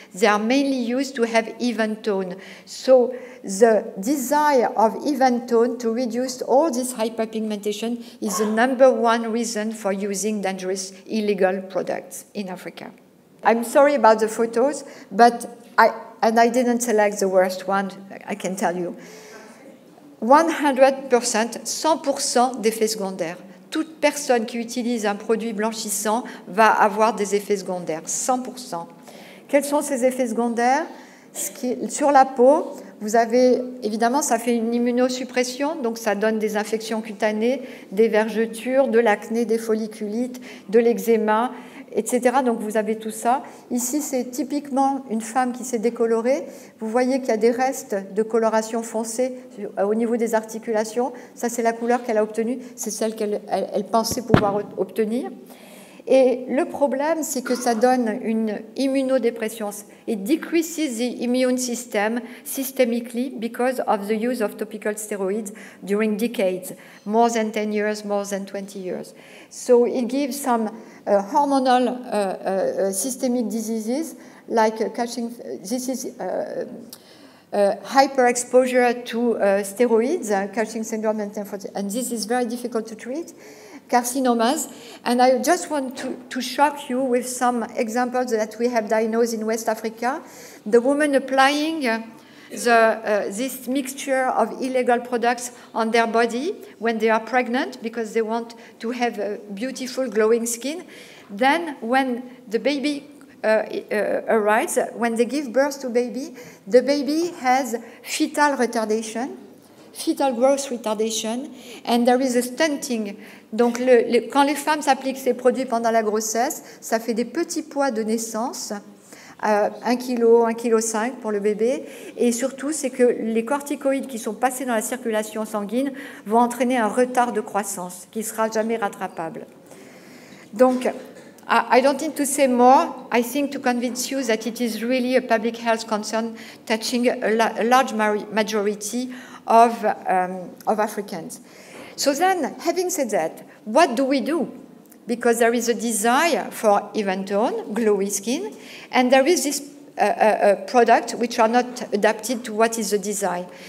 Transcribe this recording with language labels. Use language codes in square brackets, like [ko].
[en] They are mainly used to have even tone. So the desire of even tone to reduce all this hyperpigmentation is the #1 reason for using dangerous illegal products in Africa. I'm sorry about the photos, but I didn't select the worst one, I can tell you. [fr] 100%, 100% d'effets secondaires. Toute personne qui utilise un produit blanchissant va avoir des effets secondaires, 100%. Quels sont ces effets secondaires? Sur la peau, vous avez, évidemment, ça fait une immunosuppression, donc ça donne des infections cutanées, des vergetures, de l'acné, des folliculites, de l'eczéma, etc. Donc vous avez tout ça. Ici, c'est typiquement une femme qui s'est décolorée. Vous voyez qu'il y a des restes de coloration foncée au niveau des articulations. Ça, c'est la couleur qu'elle a obtenue. C'est celle qu'elle pensait pouvoir obtenir. Et le problème, c'est que ça donne une immunodépression. [en] It decreases the immune system systemically because of the use of topical steroids during decades, more than 10 years, more than 20 years. So it gives some hormonal systemic diseases like catching. This is hyperexposure to steroids, Cushing syndrome, and this is very difficult to treat. Carcinomas, and I just want to shock you with some examples that we have diagnosed in West Africa. The woman applying this mixture of illegal products on their body when they are pregnant because they want to have a beautiful glowing skin. Then when the baby arrives, when they give birth to baby, the baby has fetal retardation, fetal growth retardation, and there is a stunting. [fr] Donc, quand les femmes s'appliquent ces produits pendant la grossesse, ça fait des petits poids de naissance, 1 kg, 1,5 kg pour le bébé. Et surtout, c'est que les corticoïdes qui sont passés dans la circulation sanguine vont entraîner un retard de croissance qui ne sera jamais rattrapable. [en] Donc, I don't need to say more. I think to convince you that it is really a public health concern touching a large majority of Africans. So then, having said that, what do we do? Because there is a desire for even tone, glowy skin, and there is this product which are not adapted to what is the desire.